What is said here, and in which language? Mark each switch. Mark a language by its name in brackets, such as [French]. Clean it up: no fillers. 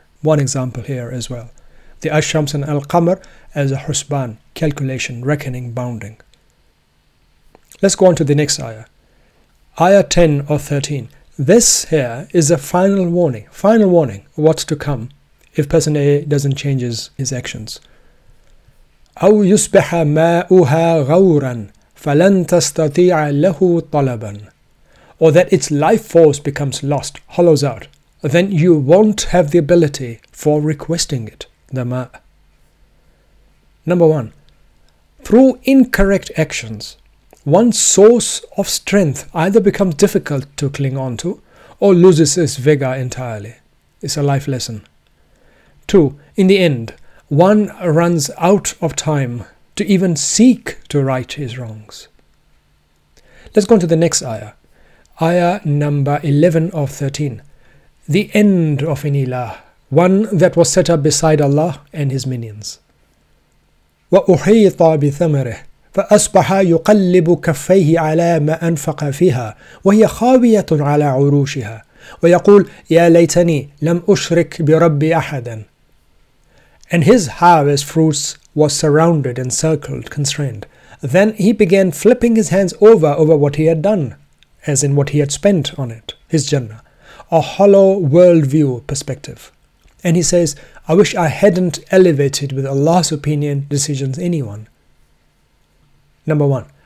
[English] One example here as well. The Ash-Shams and Al-Qamar as a husban, calculation, reckoning, bounding. Let's go on to the next ayah. Ayah 10 or 13. This here is a final warning of what's to come if person A doesn't change his actions. [Arabic] أو يصبح ماؤها غورا فلن تستطيع له طلبا. [English] Or that its life force becomes lost, hollows out, then you won't have the ability for requesting it, the ma. Number 1. Through incorrect actions, one's source of strength either becomes difficult to cling on to or loses its vigor entirely. It's a life lesson. 2. In the end, one runs out of time to even seek to right his wrongs. Let's go on to the next ayah. Ayah number 11 of 13. The end of an ilah, one that was set up beside Allah and his minions. [Arabic] وَأُحِيطَ بِثَمَرِهِ فأصبح يقلب كفيه على ما أنفق فيها وهي خاوية على عروشها ويقول يا ليتني لم أشرك بربي أحدا. [English] And his harvest fruits was surrounded, encircled, constrained. Then he began flipping his hands over what he had done, as in what he had spent on it, his Jannah, a hollow worldview perspective. And he says, I wish I hadn't elevated with Allah's opinion decisions anyone. Number 1.